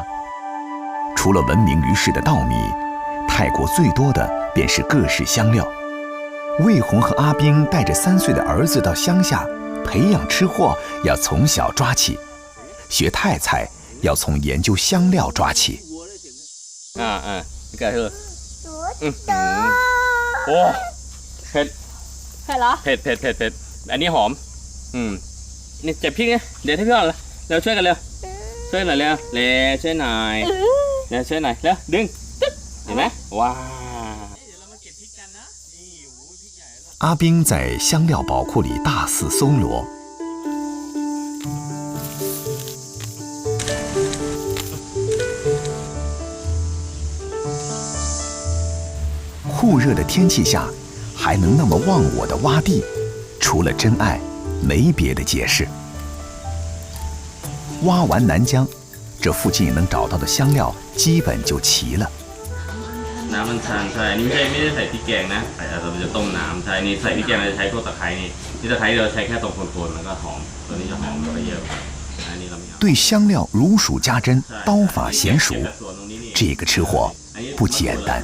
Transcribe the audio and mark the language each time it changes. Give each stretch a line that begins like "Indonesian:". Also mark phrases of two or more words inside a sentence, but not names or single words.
Chinese: 除了闻名于世的稻米，泰国最多的便是各式香料。魏红和阿冰带着3岁的儿子到乡下培养吃货，要从小抓起；学泰菜要从研究香料抓起。
Thai: 你ไก่เถอะโอ้เผ็ด เหรอ เผ็ดอันนี้หอมนี่เจ็บพริกเนี่ยเดี๋ยวให้พี่ก่อนเลยเร็วช่วยกันเร็วช่วยหน่อยเร็วช่วยหน่อยเร็วช่วยหน่อยเร็วดึงเห็นไหมว้า
Chinese: 阿冰在香料宝库里大肆搜罗，酷热的天气下，还能那么忘我的挖地，除了真爱，没别的解释。挖完南疆，这附近能找到的香料基本就齐了。
Thai: น้ำมันชันใช่อันนี้ไม่ได้ใส่พริกแกงนะเราจะต้มน้ำใช่นี่ใส่พริกแกงเราจะใช้พวกตะไคร้นี่ตะไคร้เราใช้แค่ตรงโคนๆแล้วก็หอมตัวนี้จะหอมกว่าเยอะอันนี้เราไม่เอา
Chinese: 对香料如数家珍，刀法娴熟，这个吃货不简单。